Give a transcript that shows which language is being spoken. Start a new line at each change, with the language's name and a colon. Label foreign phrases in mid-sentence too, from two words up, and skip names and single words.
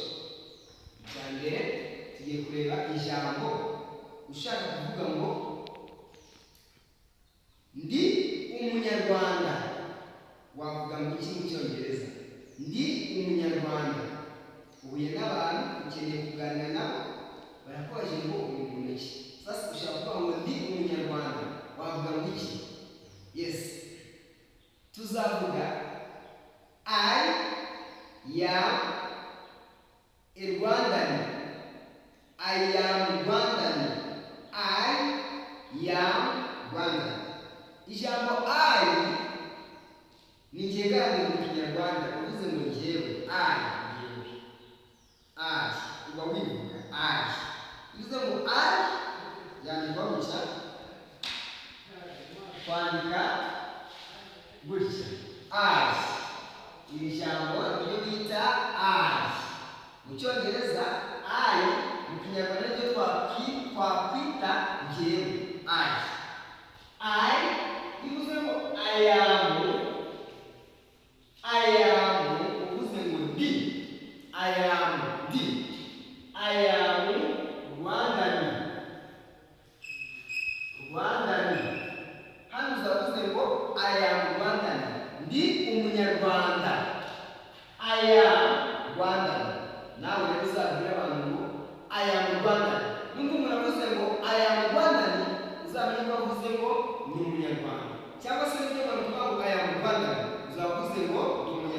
Kinyarwanda: Icya mbere tugiye kureba ijambo ushaka kuvuga ngo ndi umunyarwanda, wavuga ngo iki mu cyongereza? Ndi umunyarwanda. Uhuye n'abantu ukeneye kuganira nabo, barakubaje ngo uri muntu ki? Sasa ushaka kuvuga ngo ndi umunyarwanda, wavuga ngo iki?
English: Yes, tuzavuga I am a Rwandan. I am Rwandan. I am Rwandan.
Kinyarwanda: Ijambo I ni njyewe mu kinyarwanda, uvuze ngo njyewe I, uba wivuga I. Uvuze ngo I yandikwa gutya, kwandika gutya I. Iri jambo niryo bita I. Mu cyongereza I, mu kinyarwanda niryo twakwita njyewe I. Bivuze ngo
English: I am,
Kinyarwanda: uvuze ngo ndi,
English: I am ndi, I am Rwandan.
Kinyarwanda: Hano uzavuze ngo
English: I am Rwandan,
Kinyarwanda: ndi umunyarwanda.
English: I am Rwandan.
Kinyarwanda: Nawe rero uzabwira abantu ngo
English: I am Rwandan.
Kinyarwanda: Nubwo umuntu avuze ngo
English: I am Rwandan,
Kinyarwanda: uzamenye ko avuze ngo ni umunyarwanda. Cyangwa se niba umuntu avuga ngo
English: I am Rwandan,
Kinyarwanda: uzavuze ngo